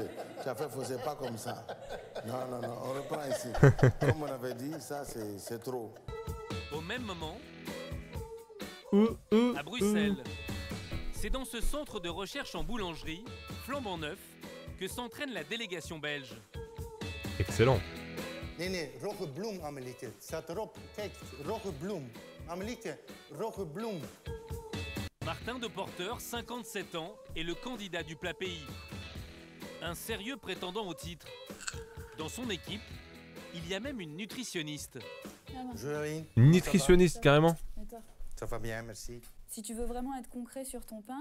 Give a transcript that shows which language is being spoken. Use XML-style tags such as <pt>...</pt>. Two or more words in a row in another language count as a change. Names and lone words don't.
<fr>Tu as fait fausser, pas comme ça. Non, non, non, on reprend ici. Comme on avait dit, ça c'est trop. Au même moment, à Bruxelles, c'est dans ce centre de recherche en boulangerie, flambant neuf, que s'entraîne la délégation belge. Excellent.</fr> <nl>Nee, rode bloem, Amelieke. Staat erop. Kijk, rode bloem. Amelieke, rode bloem.</nl> <fr>Martin de Porter, 57 ans, est le candidat du plat pays. Un sérieux prétendant au titre. Dans son équipe, il y a même une nutritionniste. Jolie. Nutritionniste, carrément. Et toi ? Ça va bien, merci. Si tu veux vraiment être concret sur ton pain,</fr>